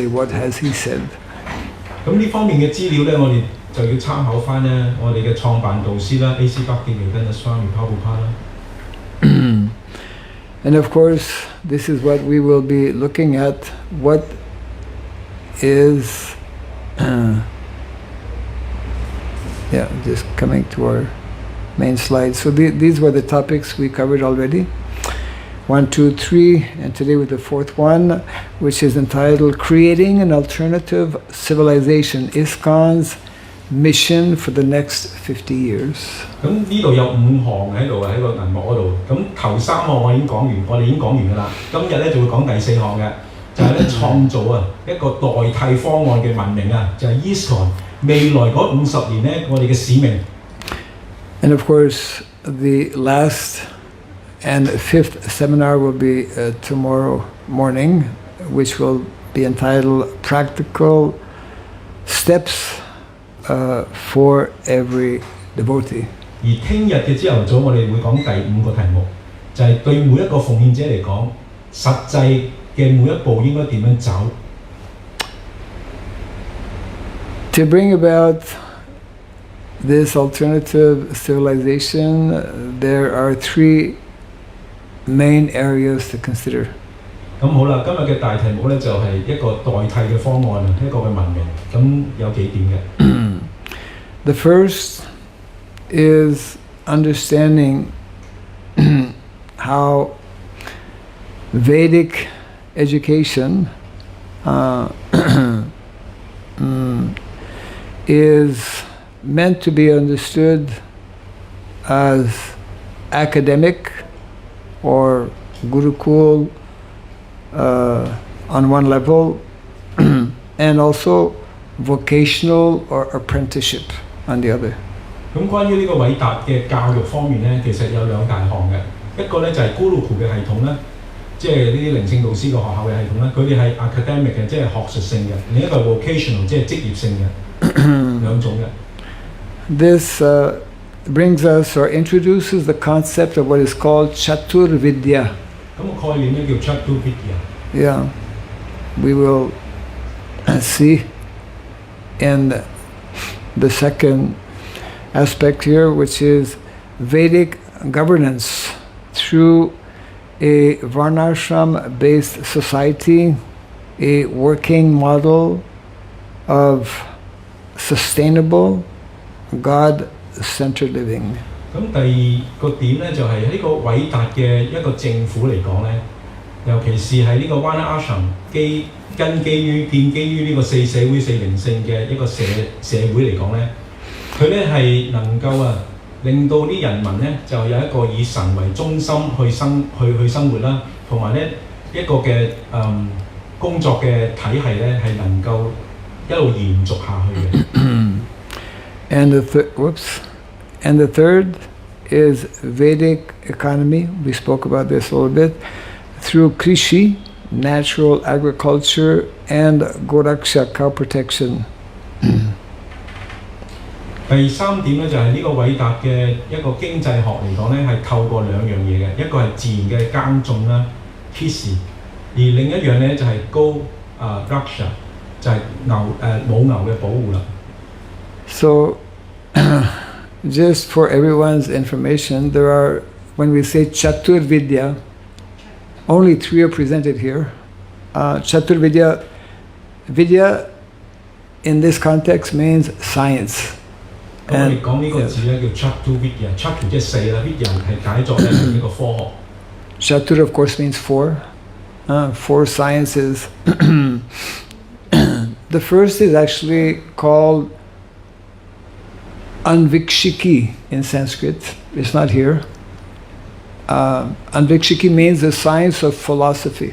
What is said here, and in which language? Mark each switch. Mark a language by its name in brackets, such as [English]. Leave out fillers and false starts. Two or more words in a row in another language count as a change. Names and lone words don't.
[English] What has he said? [Cantonese] 咁呢方面嘅資料呢，我哋就要參考翻呢我哋嘅創辦導師啦 ，A.C. Bhakti 跟住 Swami Prabhupada 啦。 [English] And of course, this is what we will be looking at. What is Yeah, just coming to our main slide. So these were the topics we covered already. 1, 2, 3, and today with the fourth one, which is entitled Creating an Alternative Civilization, Iskcon's Mission for the Next 50 Years. [Cantonese] 咁呢度有5項喺度喺個銀幕嗰度，咁頭3項我已經講完，我哋已經講完㗎啦。今日咧就會講第4項嘅，就係咧創造一個代替方案嘅文明啊，就係 Iskcon 未來嗰50年咧我哋嘅使命。 [English] And of course, the last and fifth seminar will be tomorrow morning, which will be entitled Practical Steps for Every Devotee. [Cantonese] 而聽日嘅朝頭早，我哋會講第5個題目，就係對每一個奉獻者嚟講，實際嘅每一步應該點樣走。 [English] To bring about this alternative civilization, there are 3 main areas to consider. [Cantonese] 咁好啦，今日嘅大題目咧就係一個代替嘅方案啊，一個嘅文明。咁有幾點嘅。 [English] The first is understanding how Vedic education is meant to be understood as academic or Gurukul on one level, and also vocational or apprenticeship on the other. [Cantonese] 咁關於呢個偉達嘅教育方面咧，其實有2大項嘅，一個咧就係 Gurukul 嘅系統咧，即係呢啲靈性導師嘅學校嘅系統咧，佢哋係 academic 嘅，即係學術性嘅；另一個係 vocational， 即係職業性嘅2種嘅。 [English] This brings us or introduces the concept of what is called Chatur Vidya. [Cantonese] 咁個概念咧叫 Chatur Vidya。 [English] Yeah, we will see in the second aspect here, which is Vedic governance through a Varnashram-based society, a working model of sustainable, God-centered living. [Cantonese] 咁第2個點咧就係呢個偉達嘅一個政府嚟講咧，尤其是係呢個 Varnashram 建基於呢個4社會4靈性嘅一個社會嚟講咧，佢咧係能夠令到啲人民咧就有一個以神為中心去生活啦，同埋咧一個嘅工作嘅體系咧係能夠一路延續下去嘅。 [English] And the third is Vedic economy. We spoke about this a little bit. Through Krishi, natural agriculture, and Goraksha, cow protection. [Cantonese] 第3點咧就係呢個偉達嘅一個經濟學嚟講咧，係透過2樣嘢嘅，一個係自然嘅耕種啦 ，Krishi， 而另一樣咧就係Raghava， 就係母牛嘅保護啦。 [English] So, just for everyone's information, there are, when we say Chatur Vidya, only 3 are presented here. Chatur Vidya, Vidya in this context means science. [Cantonese] 咁我哋講呢個字咧叫 Chatur Vidya，Chatur 即係4啦 ，Vidya 係解作咧呢個科學。 [English] Chatur of course means 4, 4 sciences. The first is actually called Anvikshiki in Sanskrit. It's not here. Anvikshiki means the science of philosophy.